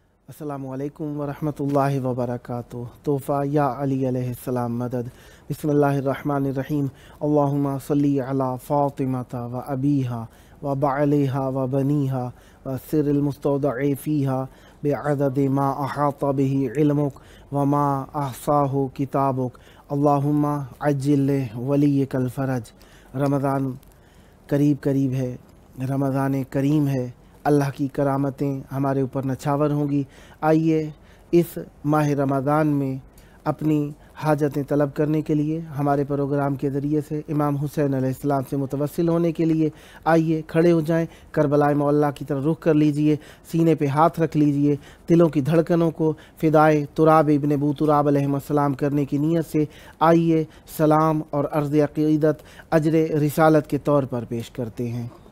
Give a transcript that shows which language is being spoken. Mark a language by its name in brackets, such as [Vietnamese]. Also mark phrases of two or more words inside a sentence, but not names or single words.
[Arabic] السلام علیکم ورحمۃ اللہ وبرکاتہ۔ تحفہ یا علی علیہ السلام مدد۔ بسم اللہ الرحمن الرحیم۔ اللہم صلی علی فاطمۃ و ابیہا و بعلیہا و بنیہا و سر المستودع فیہا بعدد ما احاط بہ علمک و ما احصاہ کتابک۔ اللہم عجل ولیک الفرج۔ [Urdu] رمضان قریب ہے، رمضان کریم ہے، اللہ کی کرامتیں ہمارے اوپر نچھاور ہوں گی۔ آئیے اس ماہ رمضان میں اپنی حاجتیں طلب کرنے کے لیے ہمارے پروگرام کے ذریعے سے امام حسین [Arabic] علیہ السلام [Urdu] سے متوسل ہونے کے لیے آئیے کھڑے ہو جائیں، کربلائے معلیٰ کی طرف رخ کر لیجئے، سینے پہ ہاتھ رکھ لیجئے، دلوں کی دھڑکنوں کو فدائے تراب ابن ابو تراب [Arabic] علیہ السلام [Urdu] کرنے کی نیت سے آئیے سلام اور عرض عقیدت اجر رسالت کے طور پر پیش کرتے ہیں۔